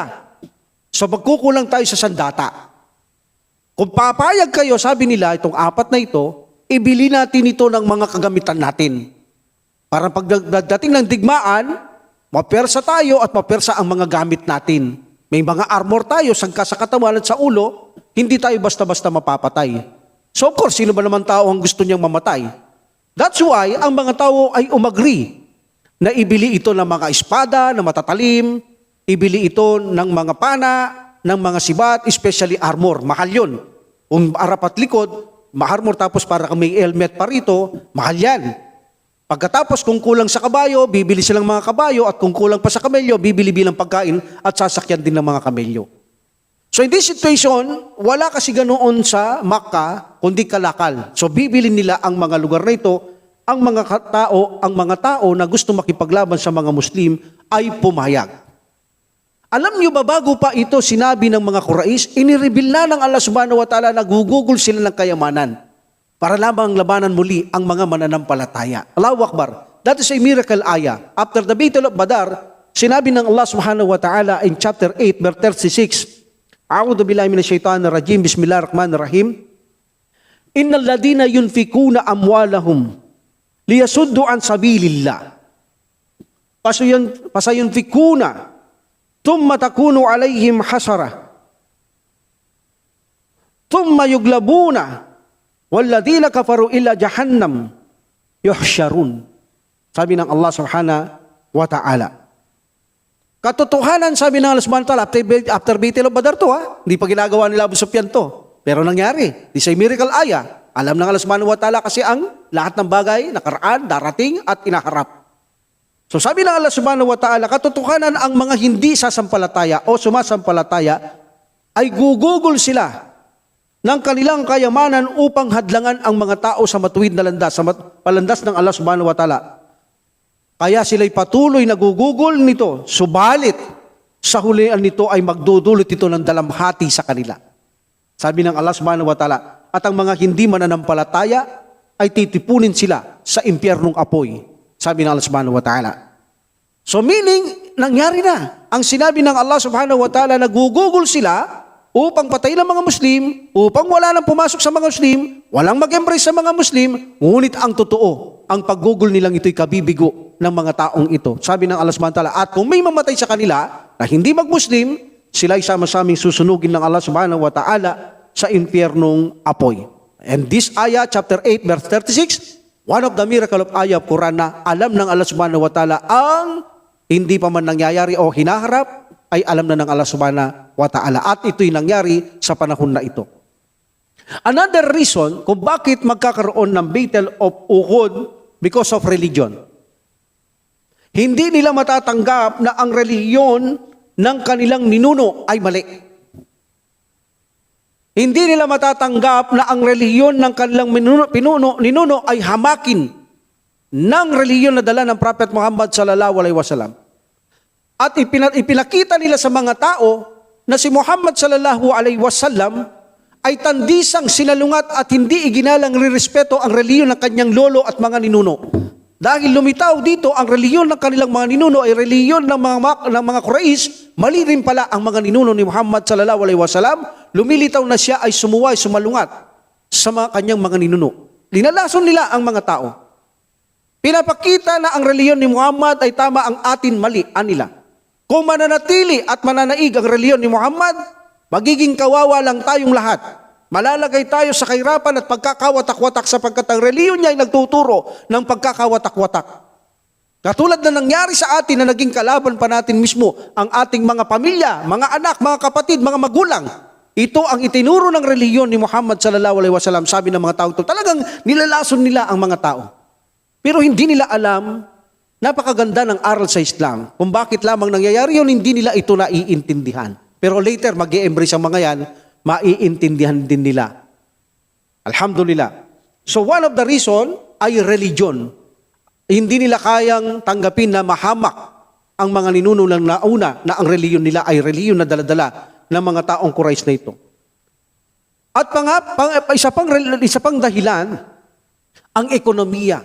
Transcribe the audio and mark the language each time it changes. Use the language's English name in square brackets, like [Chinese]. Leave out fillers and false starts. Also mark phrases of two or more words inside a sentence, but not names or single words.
[Filipino] So magkukulang tayo sa sandata. Kung papayag kayo, sabi nila, itong apat na ito, ibili natin ito ng mga kagamitan natin. Para pagdating ng digmaan, mapersa tayo at mapersa ang mga gamit natin. May mga armor tayo, sangka sa katawan at sa ulo, hindi tayo basta-basta mapapatay. [English] So of course, [Filipino] sino ba naman tao ang gusto niyang mamatay? [English] That's why [Filipino] ang mga tao ay umagri na ibili ito ng mga espada na matatalim, ibili ito ng mga pana, ng mga sibat, especially armor. Mahal yun. Kung harap at likod, ma-armor tapos para may helmet pa rito, mahal yan. Pagkatapos kung kulang sa kabayo, bibili silang mga kabayo at kung kulang pa sa kamelyo, bibili bilang pagkain at sasakyan din ng mga kamelyo. [English] So in this situation, [Filipino] wala kasi ganoon sa Makkah kundi kalakal. So bibili nila ang mga lugar na ito, ang mga tao na gusto makipaglaban sa mga Muslim ay pumayag. Alam niyo ba, bago pa ito sinabi ng mga Quraysh, inireveal na ng Allah [Arabic] سبحانه وتعالى, [Filipino] nagugugol sila ng kayamanan para lamang labanan muli ang mga mananampalataya. [Arabic] الله أكبر. [English] That is a miracle ayah. After the Battle of Badar, [Filipino] sinabi ng Allah [Arabic] سبحانه وتعالى [English] in chapter 8, verse 36, [Arabic] أعوذ بالله من الشيطان الرجيم، بسم الله الرحمن الرحيم. إن الذين ينفقون أموالهم ليصدوا عن سبيل الله. فسينفقون ثم تكون عليهم حسرة. ثم يغلبون والذين كفروا إلى جهنم يحشرون. [Filipino] Sabi ng [Arabic] الله سبحانه وتعالى. [Filipino] Katotohanan, sabi ng Allah [Arabic] سبحانه وتعالى, [English] after Battle of Badar to, [Filipino] hindi pa ginagawa nila Abu Sufyan to. Pero nangyari. [English] This is a miracle ayah. [Filipino] Alam ng Allah [Arabic] سبحانه وتعالى [Filipino] kasi ang lahat ng bagay, nakaraan, darating at inaharap. [English] So [Filipino] sabi ng Allah [Arabic] سبحانه وتعالى, [Filipino] katotohanan ang mga hindi sasampalataya o sumasampalataya ay gugugol sila ng kanilang kayamanan upang hadlangan ang mga tao sa matuwid na landas, sa palandas ng Allah [Arabic] سبحانه وتعالى. [Filipino] Kaya sila'y patuloy na gugugol nito, subalit sa hulian nito ay magdudulot ito ng dalamhati sa kanila. Sabi ng [Arabic] الله سبحانه وتعالى, [Filipino] at ang mga hindi mananampalataya ay titipunin sila sa impyernong apoy. Sabi ng [Arabic] الله سبحانه وتعالى. [English] So meaning, [Filipino] nangyari na. Ang sinabi ng Allah [Arabic] سبحانه وتعالى, [Filipino] nagugugol sila upang patayin ang mga Muslim, upang wala nang pumasok sa mga Muslim, walang mag-embrace sa mga Muslim, ngunit ang totoo, ang paggugol nilang ito'y kabibigo ng mga taong ito. Sabi ng [Arabic] الله سبحانه وتعالى, [Filipino] at kung may mamatay sa kanila na hindi mag-Muslim, sila'y sama-saming susunugin ng Allah [Arabic] سبحانه وتعالى [Filipino] sa impyernong apoy. [English] And this ayah, chapter 8, verse 36, one of the miracle of ayah of Quran [Filipino] na alam ng Allah [Arabic] سبحانه وتعالى [Filipino] ang hindi pa man nangyayari o hinaharap, ay alam na ng Allah [Arabic] سبحانه وتعالى. [Filipino] At ito'y nangyari sa panahon na ito. [English] Another reason [Filipino] kung bakit magkakaroon ng [English] Battle of Uhud because of religion. [Filipino] Hindi nila matatanggap na ang reliyon ng kanilang ninuno ay mali. Hindi nila matatanggap na ang reliyon ng kanilang ninuno ay hamakin ng reliyon na dala ng Prophet Muhammad [Arabic] صلى الله عليه وسلم. [Filipino] At ipinakita nila sa mga tao na si Muhammad [Arabic] صلى الله عليه وسلم [Filipino] ay tandisang sinalungat at hindi iginalang rirespeto ang reliyon ng kanyang lolo at mga ninuno. Dahil lumitaw dito ang reliyon ng kanilang mga ninuno ay reliyon ng mga Quraysh, mali rin pala ang mga ninuno ni Muhammad [Arabic] صلى الله عليه وسلم. [Filipino] Lumilitaw na siya ay sumuway, sumalungat sa kanyang mga ninuno. Linalason nila ang mga tao. Pinapakita na ang reliyon ni Muhammad ay tama, ang atin mali, anila. Kung mananatili at mananaig ang reliyon ni Muhammad, magiging kawawa lang tayong lahat. Malalagay tayo sa kahirapan at pagkakawatak-watak sapagkat ang reliyon niya ay nagtuturo ng pagkakawatak-watak. Katulad na nangyari sa atin na naging kalaban pa natin mismo ang ating mga pamilya, mga anak, mga kapatid, mga magulang. Ito ang itinuro ng reliyon ni Muhammad [Arabic] صلى الله عليه وسلم. [Filipino] Sabi ng mga tao ito, talagang nilalason nila ang mga tao. Pero hindi nila alam, napakaganda ng aral sa Islam. Kung bakit lamang nangyayari yun, hindi nila ito naiintindihan. Pero later, mag-i-embrace ang mga yan, maiintindihan din nila. [English] Alhamdulillah. So one of the reason ay religion. [Filipino] Hindi nila kayang tanggapin na mahamak ang mga ninuno ng nauna na ang reliyon nila ay reliyon na daladala ng mga taong Quraysh na ito. At isa pang dahilan, ang ekonomiya.